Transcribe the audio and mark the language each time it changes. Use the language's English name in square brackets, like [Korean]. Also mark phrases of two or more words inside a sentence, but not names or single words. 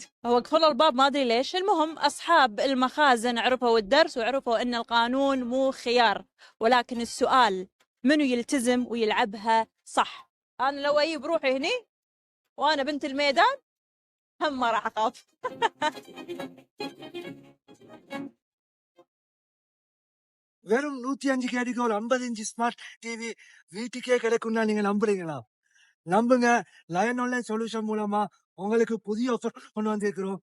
[Arabic] هو قفلوا الباب ما ادري ليش. المهم اصحاب المخازن عرفوا الدرس وعرفوا ان القانون مو خيار، ولكن السؤال منو يلتزم ويلعبها صح. انا لو اجيب روحي هني وانا بنت الميدان هم ما راح اخاف. [Tamil] வெறும் 105 கேடிக்கு ஒரு 50 [English] smart TV [Tamil] வீட்டுக்கே கிடைக்கும்னா நீங்க நம்புறீங்களா? நம்புங்க. லயன் ஆன்லைன் சொல்யூஷன் மூலமா உங்களுக்கு புதிய ஆஃபர் கொண்டு வந்திருக்கிறோம்.